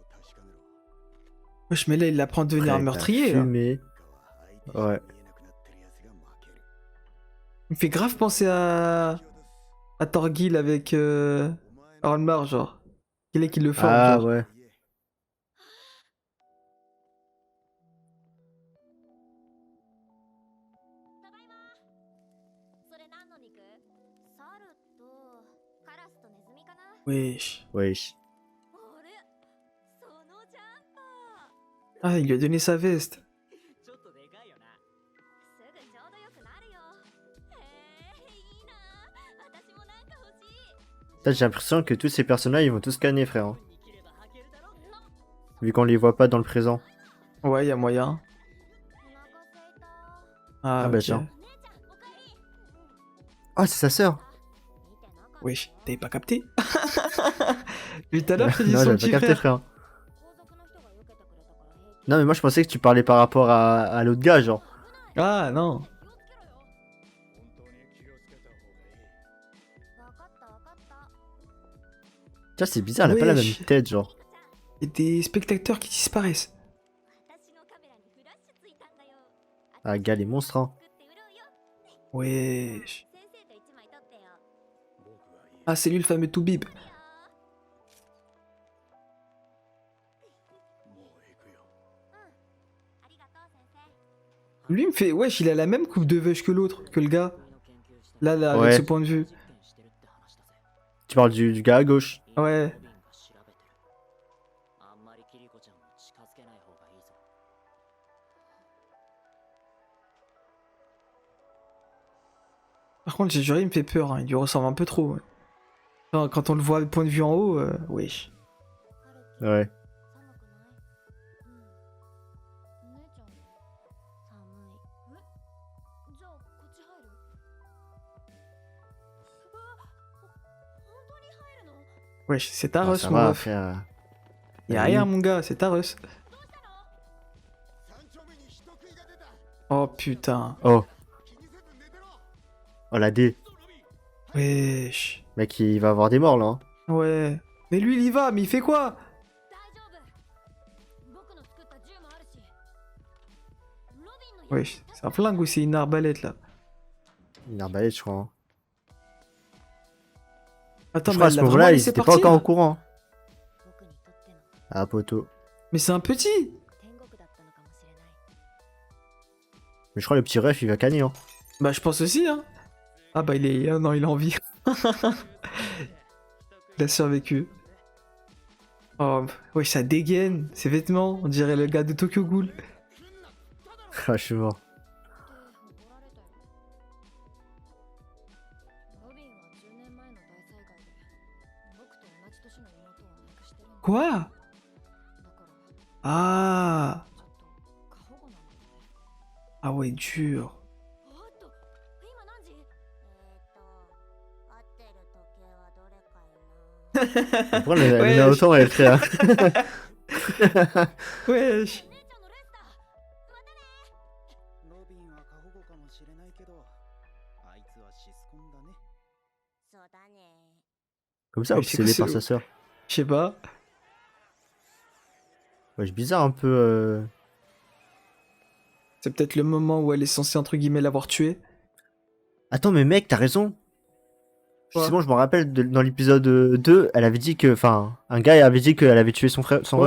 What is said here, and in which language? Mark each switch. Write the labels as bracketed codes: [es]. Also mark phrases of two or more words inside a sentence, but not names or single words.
[fr] Wesh, mais là, il apprend à devenir un Après, t'as meurtrier, là. fumé. Ouais. Il me fait grave penser à Torgil avec Ornmar, genre. Quel est qui le forme, Ah genre. ouais. [ja] それ何の肉？猿とカラスとネズミかな？ [fr] Wesh. Wesh. [ja] あれ？そのジャンパー。 [fr] Ah, il lui a donné sa veste. [ja] ちょっとでかいよな。すぐちょうどよくなるよ。へえ、いいな。私もなんか欲しい。 [fr] Là, j'ai l'impression que tous ces personnages, ils vont tous scanner, frère. Hein. [ja] に着れば履けるだろ。 [fr] Vu qu'on les voit pas dans le présent. Ouais, y a moyen. [ja] お腹すいた。 [fr] Ah, Ah bah ok. tiens. [ja] 姉ちゃん、おかえり。 [fr] Ah, c'est sa sœur. [ja] 見てなかった。 [fr] Wesh, t'avais pas capté? Lui, tout à l'heure, je t'ai dit Non, son j'avais petit pas capté, frère. frère. [ja] 後続の人が避けてくれたから平気。 [fr] Non, mais moi, je pensais que tu parlais par rapport à l'autre gars, genre. Ah, non. [ja] わかったわかった。 [fr] Tiens, c'est bizarre, elle a pas la même Wesh. tête, genre. Et des spectateurs qui disparaissent. [ja] 私のカメラにフラッシュついたんだよ。 [fr] Ah, gars, les monstres, hein. [ja] 作って売ろうよ。 [fr] Wesh. [ja] 先生と一枚撮ってよ。 [fr] Ah, c'est lui le fameux Toubib. [ja] いいよ。ありがとう先生。 [fr] Lui, il me fait. Wesh, il a la même coupe de veuche que l'autre, que le gars. Là, là, Ouais. avec ce point de vue. Tu parles du gars à gauche. Ouais. Par contre, j'ai juré, il me fait peur. Hein. Il lui ressemble un peu trop. Ouais. Enfin, quand on le voit du point de vue en haut, wesh. Ouais. [ja] 寒くない？うん。姉ちゃん。寒い。え？じゃあこっち入る？本当に入るの？ [fr] Wesh, c'est ta Ah, rush, ça mon va, ref. frère. Y'a Oui. rien, mon gars, c'est ta rush. Oh putain. Oh. Oh, la D. Wesh. Mec, il va avoir des morts, là. Hein. Ouais. Mais lui, il y va, mais il fait quoi? [ja] 大丈夫。僕の作った銃もあるし。ロビンの。 [fr] Wesh, c'est un flingue ou c'est une arbalète là? Une arbalète, je crois. Hein. Attends, Je mais crois à elle ce l'a vraiment moment-là, ils laissé étaient pas partir? encore au courant. [ja] 僕にとっての [fr] Ah, poteau. Mais c'est un petit! [ja] 天国だったのかもしれない。 [fr] Mais je crois que le petit ref, il va canner. Hein. Bah, je pense aussi, hein. Ah bah, il est. Ah non, il est en vie. Il a survécu. Oh, wesh, ça dégaine, ses vêtements. On dirait le gars de Tokyo Ghoul. Ah, je suis mort. [ja] ロビンは10年前の大災害で僕と同じ年の妹を亡くしてるんだ。 [fr] Quoi? [ja] だから [fr] Ah! [ja] ちょっと過保護なんだよね。 [fr] Ah ouais, dur. [ja] おっと、今何時？合ってる時計はどれかいな。 [fr] Pourquoi elle Ouais, a autant, elle, frère? Wesh. [ja] 姉ちゃんのレスだ。またね。ロビンは過保護かもしれないけど、あいつはシスコンだね。そうだね。 [fr] Comme ça, Mais c'est obsédé quoi, par c'est- sa sœur. Je sais pas. Ouais, bizarre un peu. C'est peut-être le moment où elle est censée, entre guillemets, l'avoir tué. Attends, mais mec, t'as raison. Quoi? Justement, je me rappelle dans l'épisode 2, elle avait dit que. Enfin, un gars avait dit qu'elle avait tué son frère, son